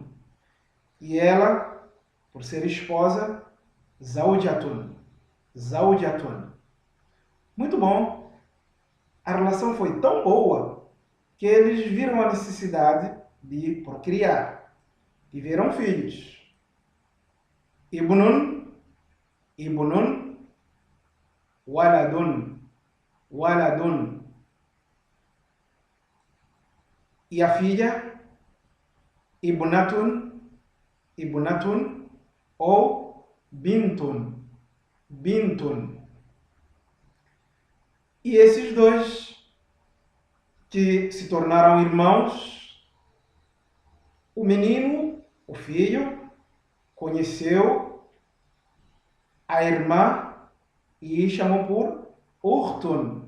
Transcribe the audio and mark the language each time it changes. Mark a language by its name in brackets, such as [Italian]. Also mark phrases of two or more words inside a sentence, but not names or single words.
[Portuguese] E ela, por ser esposa, zawjatun. Zawjatun. Muito bom. A relação foi tão boa que eles viram a necessidade de procriar. Tiveram filhos. [Arabic] ابنٌ، ابنٌ، ولدٌ، ولدٌ. [Portuguese] E a filha, [Arabic] ابنةٌ، ابنةٌ [Portuguese] ou [Arabic] بنتٌ، بنتٌ. [Portuguese] E esses dois que se tornaram irmãos, o menino, o filho, conheceu a irmã e chamou por Urtun.